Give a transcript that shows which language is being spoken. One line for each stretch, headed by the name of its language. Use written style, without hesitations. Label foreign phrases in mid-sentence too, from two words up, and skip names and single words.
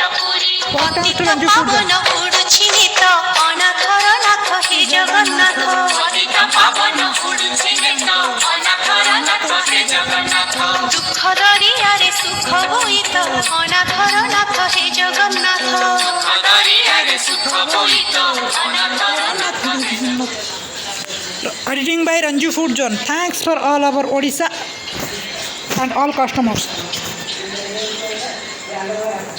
Odia: ପୁରୀ ପତିତ ପାବନ ଉଡୁଛି ନିତ ଅନାଥର ନାଥ ହେ ଜଗନ୍ନାଥ ପତିତ ପାବନ ଉଡୁଛି ନିତ ଅନାଥର ନାଥ ହେ ଜଗନ୍ନାଥ ଦୁଃଖ ଦରିଆରେ ସୁଖ ବୋଇତ ଅନାଥର ନାଥ ହେ ଜଗନ୍ନାଥ ଦୁଃଖ ଦରିଆରେ ସୁଖ ବୋଇତ ଅନାଥର ନାଥ ହେ ଜଗନ୍ନାଥ।
English: Editing by Ranju Food Zone. Thanks for all our Odisha and all customers.